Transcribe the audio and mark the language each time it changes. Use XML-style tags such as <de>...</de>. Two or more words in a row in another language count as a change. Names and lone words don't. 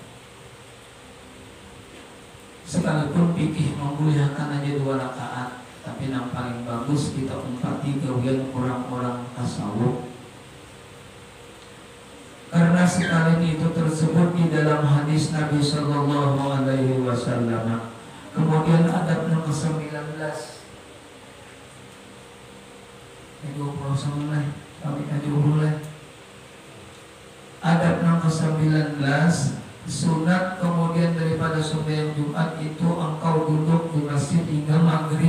<id>Sekalipun fikih membolehkan aja 2 rakaat, tapi yang paling bagus kita umpati gawian orang-orang tasawuf. Karena sekali itu tersebut di dalam hadis Nabi</id> <ar>Sallallahu Alaihi Wasallam.</ar> <id>Kemudian adab yang ke-19 adab yang ke-19 sunat kemudian daripada sembahyang Jumat itu engkau duduk di masjid hingga maghrib.</id>